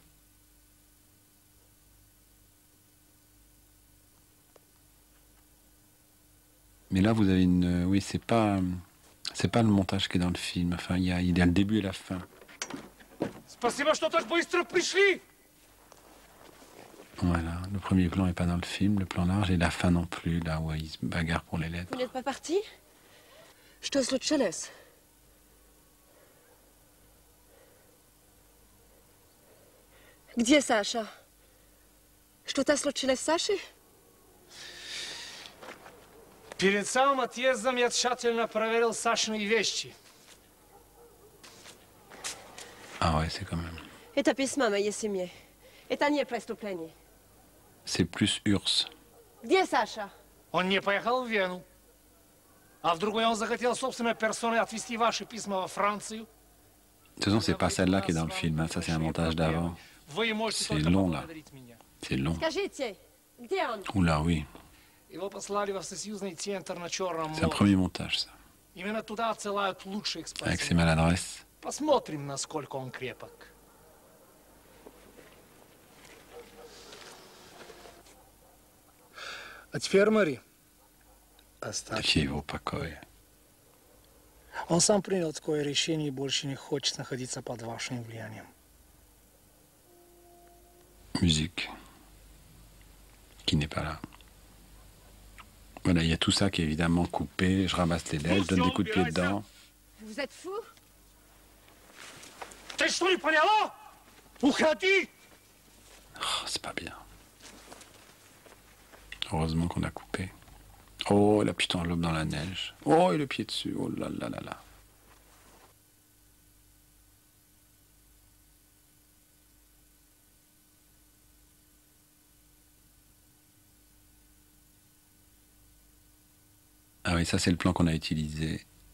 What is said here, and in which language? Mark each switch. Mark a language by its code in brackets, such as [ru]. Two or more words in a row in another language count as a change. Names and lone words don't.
[fr] Mais là, vous avez une... Oui, c'est pas le montage qui est dans le film. Enfin, il y a le début et la fin. Voilà, le premier plan n'est pas dans le film, le plan large, et la fin non plus, là où ils se bagarrent pour les lettres. Vous n'êtes pas parti? [ru] Что случилось? Где Саша? Что-то случилось с Сашей? Перед самым отъездом я тщательно проверил Сашины вещи. [fr] Ah ouais, c'est quand même... [ru] Это письмо моей семье. Это не преступление. [fr] C'est plus Urs. [ru] Где Саша? Он не поехал в Вену. А вдруг он захотел собственной персоной отвезти ваши письма во Францию? [fr] De toute façon, c'est pas celle-là qui est dans le film, hein. Ça c'est un montage d'avant. C'est long là. C'est long. [ru] Скажите, где он? [fr] Oula, oui. [ru] Его послали во всесоюзный центр на Черном [fr] C'est un [ru] море. [fr] premier montage, ça. [ru] Именно туда отсылают лучших [fr] Avec ses [ru] экспрессов. [fr] maladresses. [ru] Посмотрим, насколько он крепок. От фермери. Оставьте его в покое. Он сам принял такое решение и больше не хочет находиться под вашим влиянием. [fr] Musique. Qui n'est pas là. Voilà, il y a tout ça qui est évidemment coupé. Je ramasse les lettres, je donne des coups de pied dedans. Vous êtes fou? [ru] Ты что, не поняла? Уходи! [fr] Oh, c'est pas bien. Heureusement qu'on a coupé. Oh, la petite enveloppe dans la neige. Oh, et le pied dessus. Oh là là là là. Ah oui, ça c'est le plan qu'on a utilisé.